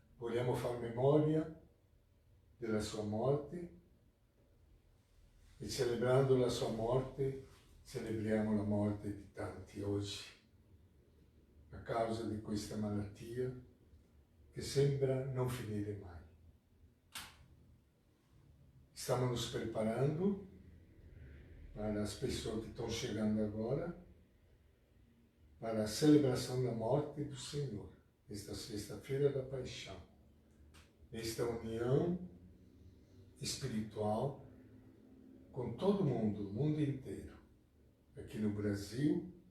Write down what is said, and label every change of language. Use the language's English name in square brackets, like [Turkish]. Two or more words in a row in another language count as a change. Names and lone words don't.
[Italian] vogliamo fare memoria della sua morte e celebrando la sua morte celebriamo la morte di tanti oggi a causa di questa malattia che sembra non finire mai. [Portuguese] Estamos nos preparando para as pessoas que estão chegando agora para a celebração da morte do Senhor, esta sexta-feira da paixão, esta união espiritual com todo mundo, o mundo inteiro, aqui no Brasil,